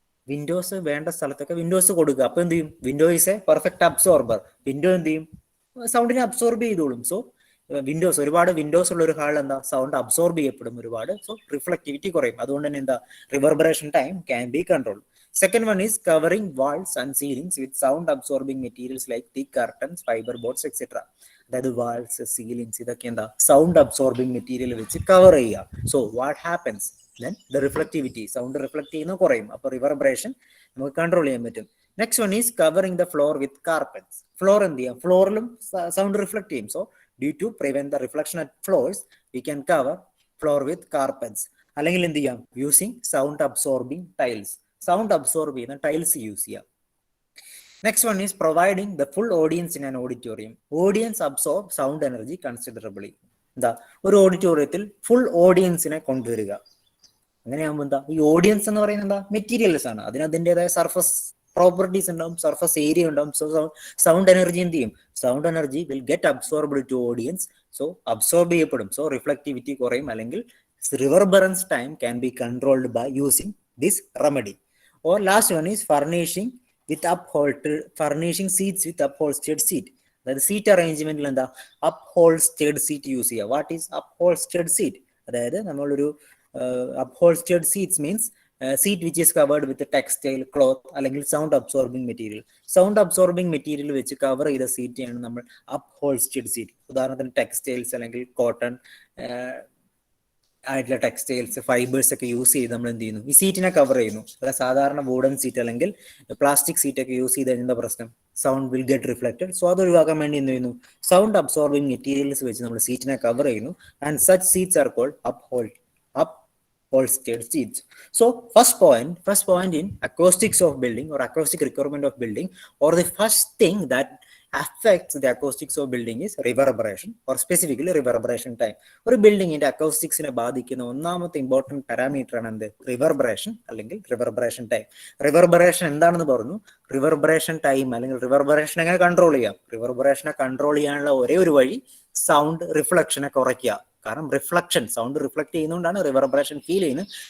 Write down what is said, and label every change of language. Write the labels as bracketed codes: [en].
[ml] Windows വേണ്ട സ്ഥലത്തൊക്കെ Windows കൊടുക്കുക. അപ്പൊ എന്ത് ചെയ്യും, [en] Window is a perfect absorber. [ml] Window എന്ത് ചെയ്യും, സൗണ്ടിനെ അബ്സോർബ് ചെയ്തോളും. സോ വിൻഡോസ്, ഒരുപാട് വിൻഡോസ് ഉള്ള ഒരു ഹാൾ എന്താ, സൗണ്ട് അബ്സോർബ് ചെയ്യപ്പെടും ഒരുപാട്. സോ റിഫ്ലക്ടിവിറ്റി കുറയും. അതുകൊണ്ട് തന്നെ എന്താ, [en] Reverberation time can be control. Second one is covering walls and ceilings with sound absorbing materials like thick curtains, fiber boards, etc. [ml] അതായത് വാൾസ് സീലിങ്സ് ഇതൊക്കെ എന്താ സൗണ്ട് അബ്സോർബിങ് മെറ്റീരിയൽ വെച്ച് കവർ ചെയ്യുക. [en] so what happens then the reflectivity [ml] sound reflect ചെയ്യുന്ന കുറയും. അപ്പോൾ reverberation നമുക്ക് control ചെയ്യാൻ പറ്റും. [en] Next one is covering the floor with carpets. [ml] Floor എന്ത് ചെയ്യാം, ഫ്ലോറിലും സൗണ്ട് റിഫ്ലക്ട് ചെയ്യും. [en] So due to prevent the reflection at floors we can cover floor with carpets. [ml] അല്ലെങ്കിൽ എന്ത് ചെയ്യാം, [en] Using sound absorbing tiles. [ml] Sound absorb ചെയ്യുന്ന tiles use ചെയ്യാം. [en] Next one is providing the full audience in an auditorium. Audience absorb sound energy considerably. [ml] എന്താ, ഒരു ഓഡിറ്റോറിയത്തിൽ full ഓഡിയൻസിനെ കൊണ്ടുവരിക. അങ്ങനെയാകുമ്പോൾ എന്താ, ഈ ഓഡിയൻസ് എന്ന് പറയുന്നത് എന്താ, മെറ്റീരിയൽസ് ആണ്. അതിന് അതിൻ്റെതായ സർഫസ് പ്രോപ്പർട്ടീസ് ഉണ്ടാവും, സർഫസ് ഏരിയ ഉണ്ടാവും. [en] So sound energy എന്ത് ചെയ്യും, sound energy will get absorbed to audience. [ml] So absorb ചെയ്യപ്പെടും. സോ റിഫ്ലക്ടിവിറ്റി കുറയും. അല്ലെങ്കിൽ [en] Reverberance time can be controlled by using this remedy. Or last one is furnishing seats with upholstered seat. [ml] അതായത് seat അറേഞ്ച്മെന്റിൽ എന്താ, അപ്ഹോൾസ്റ്റേഡ് seat use ചെയ്യുക. [en] What is upholstered seat? അതായത് നമ്മളൊരു upholstered seats means seat which is covered with textile cloth അല്ലെങ്കിൽ sound absorbing material. [ml] Sound absorbing material വെച്ച് cover ചെയ്ത സീറ്റാണ് നമ്മൾ അപ്ഹോൾസ്റ്റേഡ് സീറ്റ്. ഉദാഹരണത്തിന് ടെക്സ്റ്റൈൽസ് അല്ലെങ്കിൽ കോട്ടൺ ആയിട്ടുള്ള ടെക്സ്റ്റൈൽസ്, ഫൈബേഴ്സ് ഒക്കെ യൂസ് ചെയ്ത് നമ്മൾ എന്ത് ചെയ്യുന്നു, ഈ സീറ്റിനെ കവർ ചെയ്യുന്നു. അല്ല സാധാരണ വുഡൻ സീറ്റ് അല്ലെങ്കിൽ പ്ലാസ്റ്റിക് സീറ്റ് ഒക്കെ യൂസ് ചെയ്ത് എന്താ പ്രശ്നം, [en] Sound will get reflected. [ml] So അത് ഒഴിവാക്കാൻ വേണ്ടി എന്ത് ചെയ്യുന്നു, സൗണ്ട് അബ്സോർബിംഗ് മെറ്റീരിയൽസ് വെച്ച് നമ്മൾ സീറ്റിനെ കവർ ചെയ്യുന്നു. [en] And such seats are called upholstered seats. So first point in acoustics of building or acoustic requirement of building, or the first thing that affects the acoustics of building is reverberation, or specifically reverberation time. [ml] ഒരു ബിൽഡിങ്ങിന്റെ അക്കൗസ്റ്റിക്സിനെ ബാധിക്കുന്ന ഒന്നാമത്തെ important parameter ആണ് എന്ത്, reverberation അല്ലെങ്കിൽ reverberation time. Reverberation എന്താണെന്ന് പറഞ്ഞു, reverberation time അല്ലെങ്കിൽ റിവർബറേഷൻ എങ്ങനെ കൺട്രോൾ ചെയ്യാം. റിവർബറേഷനെ കൺട്രോൾ ചെയ്യാനുള്ള ഒരേ ഒരു വഴി സൗണ്ട് റിഫ്ലക്ഷനെ കുറയ്ക്കുക. കാരണം reflection, sound reflect ചെയ്യുന്നതുകൊണ്ടാണ് reverberation feel ചെയ്യുന്നത്.